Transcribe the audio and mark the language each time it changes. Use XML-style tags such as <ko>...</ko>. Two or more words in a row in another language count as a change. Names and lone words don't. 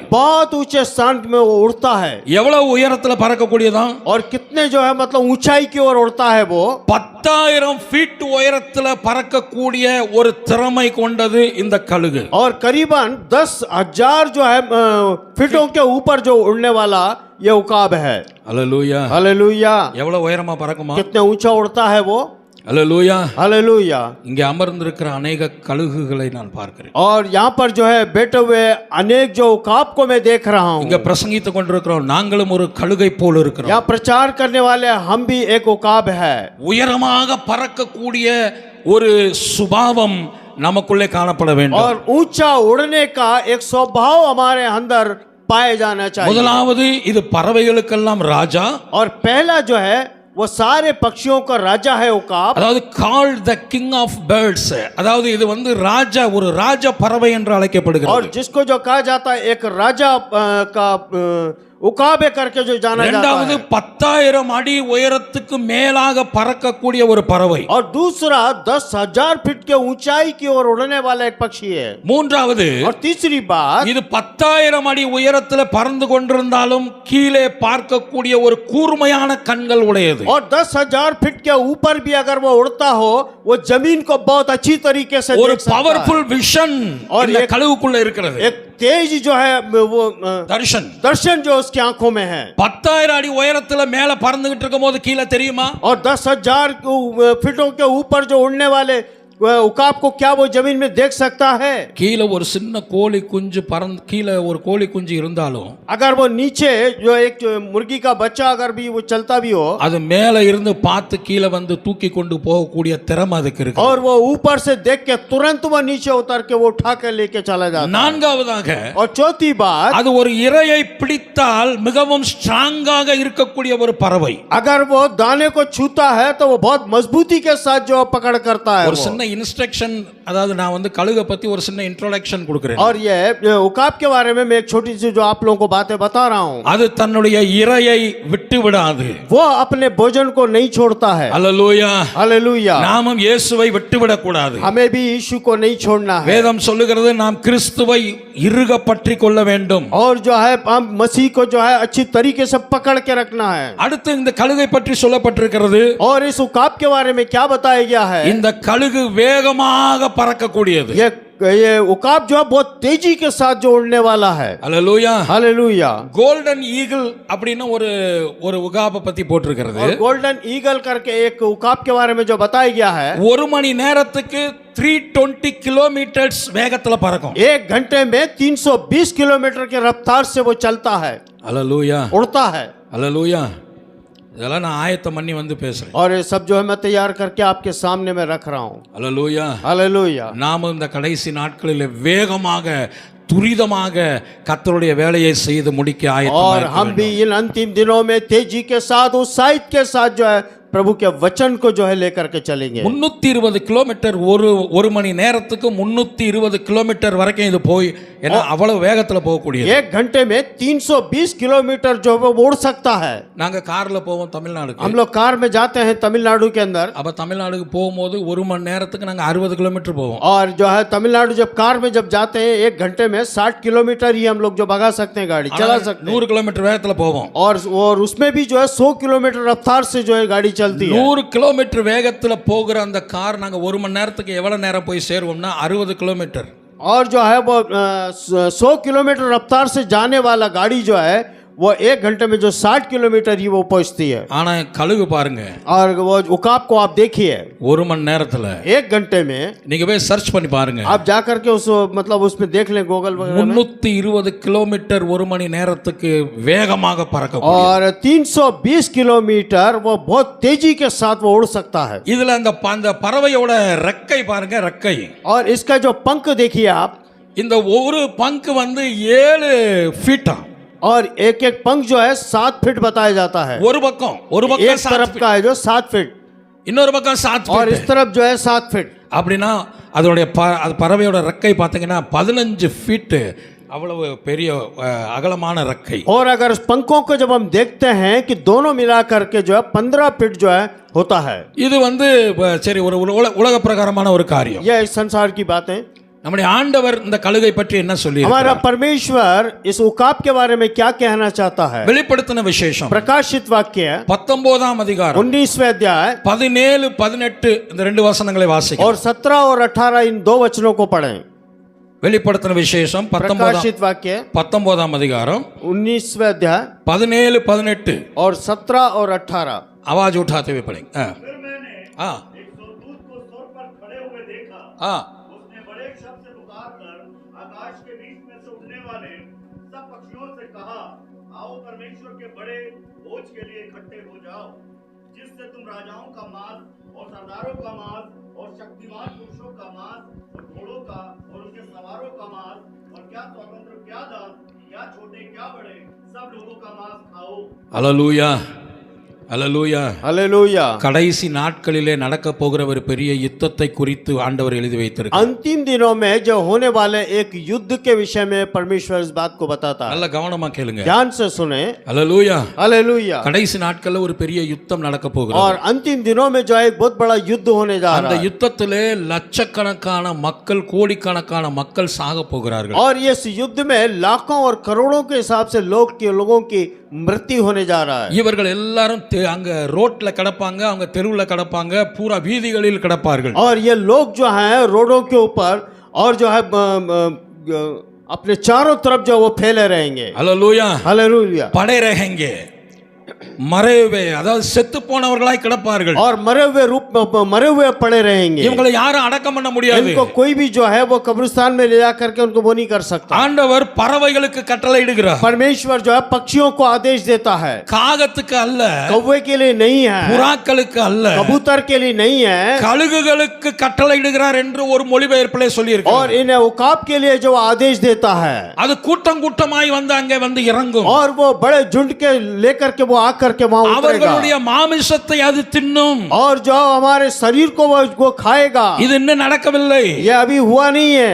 <hi>बहुत ऊंचे स्थान में वो उड़ता है।</hi> <ta>எவ்வளவு உயரத்துல பறக்கக்கூடியதா?</ta> <hi>और कितने जो है मतलब ऊंचाई की ओर उड़ता है वो</hi> <ta>10,000 फीट உயரத்துல பறக்கக்கூடிய ஒரு திறமை கொண்டது இந்த கழுகு।</ta> <hi>और करीबन 10,000 जो है फीटों के ऊपर जो उड़ने वाला ये उकाब है।</hi> <ta>அல்லேலூயா</ta> <hi>हालेलुया।</hi> <ta>எவ்வளவு உயரமா பறக்குமா?</ta> <hi>कितने ऊंचा उड़ता है वो।</hi> <ta>அல்லேலூயா</ta> <hi>हालेलुया।</hi> <ta>இங்கே அமர்ந்திருக்கிற अनेक கழுகுகளை நான் பார்க்கிறேன்।</ta> <hi>और यहाँ पर जो है बैठे हुए अनेक जो उकाब को मैं देख रहा हूँ।</hi> <ta>இங்க பிரசங்கித்துக் கொண்டிருக்கிறோம், நாங்களும் ஒரு கழுகை போல இருக்கிறோம்।</ta> <hi>यहाँ प्रचार करने वाले हम भी एक उकाब है।</hi> <ta>உயரமாக பறக்கக்கூடிய ஒரு சுபாவம் நமக்குள்ளே காணப்பட வேண்டும்।</ta> <hi>और ऊंचा उड़ने का एक स्वभाव हमारे अंदर पाए जाना चाहिए।</hi> <ta>முதலாவது இது பறவைகளுக்கெல்லாம் ராஜா।</ta> <hi>और पहला जो है वो सारे पक्षियों का राजा है उकाब।</hi> <ta>அதாவது</ta> <en>called the king of birds,</en> <ta>அதாவது இது வந்து ராஜா, ஒரு ராஜ பறவை என்று</ta> <hi>और</hi> <ta>அழைக்கப்படுகிறது।</ta> <hi>जिसको जो कहा जाता है एक राजा का उकाबे करके जो जाना जाता</hi> <ta>இரண்டாவது</ta> <hi>है</hi> <ta>10,000 அடி உயரத்துக்கு மேலாக பறக்கக்கூடிய ஒரு பறவை.</ta> <hi>और दूसरा 10,000 फीट के ऊंचाई की ओर उड़ने वाला एक पक्षी है</hi> <ta>மூன்றாவது</ta> <hi>और तीसरी बात</hi> <ta>இது 10,000 அடி உயரத்துல பறந்து கொண்டிருந்தாலும் கீழே பார்க்கக்கூடிய ஒரு கூர்மையான கண்கள் உடையது.</ta> <hi>और 10,000 फीट के ऊपर भी अगर वो उड़ता हो वो जमीन को बहुत अच्छी तरीके से</hi> <ta>ஒரு</ta> <hi>देख सकता है</hi> <en>powerful vision</en> <hi>और</hi> <ta>இந்த</ta> <hi>एक-</hi> <ta>கழுகுக்குள்ள இருக்கிறது.</ta> <hi>एक तेज जो है वो</hi> <ta>தர்ஷன்</ta> <hi>दर्शन जो उसकी आंखों में है</hi> <ta>10,000 அடி உயரத்துல மேல பறந்துகிட்டு இருக்கும் போது கீழே தெரியுமா?</ta> <hi>और 10,000 फीटों के ऊपर जो उड़ने वाले उकाब को क्या वो जमीन में देख सकता है</hi> <ta>கீழே ஒரு சின்ன கோழி குஞ்சு பறந்து கீழே ஒரு கோழி குஞ்சு இருந்தாலும்</ta> <hi>अगर वो नीचे जो एक जो मुर्गी का बच्चा अगर भी वो चलता भी हो</hi> <ta>அது மேல இருந்து பார்த்து கீழே வந்து தூக்கி கொண்டு போகக்கூடிய திறமை அதுக்கு இருக்கு.</ta> <hi>और वो ऊपर से देख के तुरंत वो नीचे उतर के वो उठा के लेके चला जाता है</hi> <ta>நான்காவதாக</ta> <hi>और चौथी बात</hi> <ta>அது ஒரு இரையை பிடித்தால் மிகவும் ஸ்ட்ராங்காக இருக்கக்கூடிய ஒரு பறவை.</ta> <hi>अगर वो दाने को छूता है तो वो बहुत मजबूती के साथ जो पकड़ करता है</hi> <ta>ஒரு</ta> <hi>वो।</hi> <ta>சின்ன இன்ஸ்ட்ரக்ஷன், அதாவது நான் வந்து கழுகை பத்தி ஒரு சின்ன இன்ட்ரோடக்ஷன் கொடுக்கிறேன்.</ta> <hi>और ये उकाब के बारे में मैं एक छोटी सी जो आप लोगों को बातें बता रहा हूँ</hi> <ta>அது தன்னுடைய இரையை விட்டு விடாது.</ta> <hi>वो अपने भोजन को नहीं छोड़ता है</hi> <ta>அல்லேலூயா.</ta> <hi>हालेलुया</hi> <ta>நாமும் இயேசுவை விட்டுவிடக் கூடாது.</ta> <hi>हमें भी यीशु को नहीं छोड़ना है</hi> <ta>வேதம் சொல்லுகிறது நாம் கிறிஸ்துவை இறுக பற்றி கொள்ள வேண்டும்.</ta> <hi>और जो है हम मसीह को जो है अच्छी तरीके से पकड़ के रखना है</hi> <ta>அடுத்து இந்த கழுகை பற்றி சொல்லப்பட்டிருக்கிறது.</ta> <hi>और इस उकाब के बारे में क्या बताया गया है</hi> <ta>இந்த கழுகு வேகமாக பறக்கக்கூடியது.</ta> <hi>ये उकाब जो है बहुत तेजी के साथ जो उड़ने वाला है</hi> <ta>அல்லேலூயா.</ta> <hi>हालेलुया</hi> <ta>கோல்டன் ஈகிள் அப்படின்னு ஒரு ஒரு உகாப பத்தி போட்டிருக்கிறது.</ta> <hi>और गोल्डन ईगल करके एक उकाब के बारे में जो बताया गया है</hi> <ta>ஒரு மணி நேரத்துக்கு 320 கிலோமீட்டர்ஸ் வேகத்துல பறக்கும்.</ta> <hi>एक घंटे में 320 किलोमीटर की रफ्तार से वो चलता है</hi> <ta>அல்லேலூயா.</ta> <hi>उड़ता है</hi> <ta>அல்லேலூயா. இதெல்லாம் நான் ஆயத்தம் பண்ணி வந்து பேசுறேன்.</ta> <hi>और ये सब जो है मैं तैयार करके आपके सामने में रख रहा हूँ</hi> <ta>அல்லேலூயா.</ta> <hi>हालेलुया</hi> <ta>நாம இந்த கடைசி நாட்களில் வேகமாக துரிதமாக கர்த்தருடைய வேலையை செய்து முடிக்க</ta> <hi>और</hi> <ta>ஆயத்தமாக</ta> <hi>हम भी इन अंतिम दिनों में तेजी के साथ उत्साहित के साथ जो है प्रभु के वचन को जो है लेकर के चलेंगे</hi> <ta>320 கிலோமீட்டர் ஒரு மணி நேரத்துக்கு 320 கிலோமீட்டர் வரைக்கும் இது போய் ஏன்னா அவ்வளவு வேகத்துல போகக்கூடியது.</ta> <hi>एक घंटे में 320 किलोमीटर जो है वो उड़ सकता है</hi> <ta>நாங்க கார்ல போவோம் தமிழ்நாடுக்கு.</ta> <hi>हम लोग कार में जाते हैं तमिलनाडु के अंदर</hi> <ta>அப்ப தமிழ்நாடுக்கு போகும்போது ஒரு மணி நேரத்துக்கு நாங்க 60 கிலோமீட்டர் போவோம்.</ta> <hi>और जो है तमिलनाडु जब कार में जब जाते हैं एक घंटे में 60 किलोमीटर ही हम लोग जो भगा सकते हैं गाड़ी चला सकते हैं</hi> <ta>100 கிலோமீட்டர் வேகத்துல போவோம்.</ta> <hi>और उसमें भी जो है 100 किलोमीटर रफ्तार से जो है गाड़ी चलती है</hi> <ta>100 கிலோமீட்டர் வேகத்துல போகிற அந்த கார் நாங்க ஒரு மணி நேரத்துக்கு எவ்வளவு நேரம் போய் சேருவோம்னா 60 கிலோமீட்டர்.</ta> <hi>और जो है वो 100 किलोमीटर रफ्तार से जाने वाला गाड़ी जो है वो एक घंटे में जो 60 किलोमीटर ही वो पहुंचती है</hi> <ta>ஆனா கழுகு பாருங்க</ta> <hi>और वो उकाब को आप देखिए</hi> <ta>ஒரு மணி நேரத்துல</ta> <hi>एक घंटे में</hi> <ta>நீங்க போய் சர்ச் பண்ணி பாருங்க</ta> <hi>आप जा करके उस मतलब उसमें देख लें गूगल वगैरह में</hi> <ta>320 கிலோமீட்டர் ஒரு மணி நேரத்துக்கு வேகமாக பறக்க</ta> <hi>और 320 किलोमीटर वो बहुत तेजी के साथ वो उड़ सकता है</hi> <ta>இதுல அந்த பறவையோட ரெக்கை பாருங்க ரெக்கை</ta> <hi>और इसका जो पंख देखिए आप</hi> <ta>இந்த ஒரு பங்கு வந்து 7 ஃபீட்டா</ta> <hi>और एक एक पंख जो है 7 फीट बताया जाता है</hi> <ta>ஒரு பக்கம்</ta> <hi>एक तरफ का है जो 7 फीट</hi> <ta>இன்னொரு பக்கம் 7</ta> <hi>और</hi> <ta>ஃபீட்</ta> <hi>इस तरफ जो है 7 फीट</hi> <ta>அப்படின்னா அதோடைய அது பறவையோட ரெக்கை பார்த்தீங்கன்னா 15 ஃபீட் அவ்வளவு பெரிய அகலமான ரெக்கை</ta> <hi>और अगर उस पंखों को जब हम देखते हैं कि दोनों मिला करके जो है 15 फीट जो है होता है</hi> <ta>இது வந்து சரி ஒரு உலக பிரகாரமான ஒரு காரியம்</ta> <hi>यह इस संसार की बात है</hi> <ta>நம்முடைய ஆண்டவர் இந்த கழுகை பற்றி என்ன சொல்லி</ta> <hi>हमारा परमेश्वर इस उकाब के बारे में क्या कहना चाहता है</hi> <ta>வெளிப்படுத்தின விசேஷம்</ta> <hi>प्रकाशित वाक्य</hi> <ta>19ஆம் அதிகாரம்</ta> <hi>19वें अध्याय</hi> <ta>17 18 இந்த ரெண்டு வசனங்களை வாசிங்க</ta> <hi>और 17 और 18 इन दो वचनों को पढ़ें</hi> <ta>வெளிப்படுத்தின விசேஷம்</ta> <hi>प्रकाशित वाक्य</hi> <ta>19ஆம் அதிகாரம்</ta> <hi>19वें अध्याय</hi> <ta>17 18</ta> <hi>और 17 और 18 आवाज उठाते हुए पढ़ेंगे हाँ हाँ उसने बड़े शब्द से पुकारकर आकाश के बीच में से उड़ने वाले सब पक्षियों से कहा, आओ परमेश्वर के बड़े भोज के लिए इकट्ठे हो जाओ, जिससे तुम राजाओं का मांस और सरदारों का मांस और शक्तिमान पुरुषों का मांस और घोड़ों का और उनके सवारों का मांस और क्या स्वतंत्र क्या दास क्या छोटे क्या बड़े सब लोगों का मांस खाओ। हालेलुया அல்லேலூயா. हालेलुया।</hi> <ta>கடைசி நாட்களிலே நடக்க போகிற ஒரு பெரிய யுத்தத்தை குறித்து ஆண்டவர் எழுதி வைத்திருக்கிறார்.</ta> <hi>अंतिम दिनों में जो होने वाले एक युद्ध के विषय में परमेश्वर इस बात को बताता है।</hi> <ta>நல்ல கவனமா கேளுங்க.</ta> <hi>ध्यान से सुने।</hi> <ta>அல்லேலூயா.</ta> <hi>हालेलुया।</hi> <ta>கடைசி நாட்கள்ல ஒரு பெரிய யுத்தம் நடக்க போகிறது.</ta> <hi>और अंतिम दिनों में जो है एक बहुत बड़ा युद्ध होने जा</hi> <ta>அந்த</ta> <hi>रहा है।</hi> <ta>யுத்தத்திலே லட்சக்கணக்கான மக்கள் கோடிக்கணக்கான மக்கள் சாக போகிறார்கள்.</ta> <hi>और इस युद्ध में लाखों और करोड़ों के हिसाब से लोगों की मृत्यु होने जा रहा है।</hi> <ta>இவர்கள் எல்லாரும் அங்க ரோட்ல கிடப்பாங்க, அவங்க தெருவுல கிடப்பாங்க, பூரா வீதிகளில் கிடப்பார்கள்.</ta> <hi>और ये लोग जो हैं रोडों के ऊपर और जो है अपने चारों तरफ जो वो फैले रहेंगे।</hi> <ta>அல்லேலூயா.</ta> <hi>हालेलुया।</hi> <ta>படை रहेंगे, மறை हुए அதாவது செத்து போனவர்களாய் கிடப்பார்கள்.</ta> <hi>और मरे हुए रूप में मरे हुए पड़े रहेंगे।</hi> <ta>இவங்களை யாரும் அடக்கம் பண்ண முடியாது.</ta> <hi>इनको कोई भी जो है वो कब्रिस्तान में ले जा करके उनको वो नहीं कर सकता।</hi> <ta>ஆண்டவர் பறவைகளுக்கு கட்டளை இடுகிறார்.</ta> <hi>परमेश्वर जो है पक्षियों को आदेश देता है,</hi> <ta>காகத்துக்கு அல்ல,</ta> <hi>कौवे के लिए नहीं है,</hi> <ta>புறாக்களுக்கு அல்ல,</ta> <hi>कबूतर के लिए नहीं है,</hi> <ta>கழுகுகளுக்கு கட்டளை இடுகிறார் என்று ஒரு மொழிபெயர்ப்பிலே சொல்லியிருக்கிறார்.</ta> <hi>और इन्हें उकाब के लिए जो आदेश देता है,</hi> <ta>அது கூட்டம் கூட்டமாய் வந்து அங்கே வந்து இறங்கும்.</ta> <hi>और वो बड़े झुंड के लेकर के वो आकर के वहां उतरेगा,</hi> <ta>அவர்களுடைய மாமிசத்தை அது தின்னும்.</ta> <hi>और जो हमारे शरीर को वो खाएगा।</hi> <ta>இது இன்னும் நடக்கவில்லை,</ta> <hi>ये अभी हुआ नहीं है,</hi>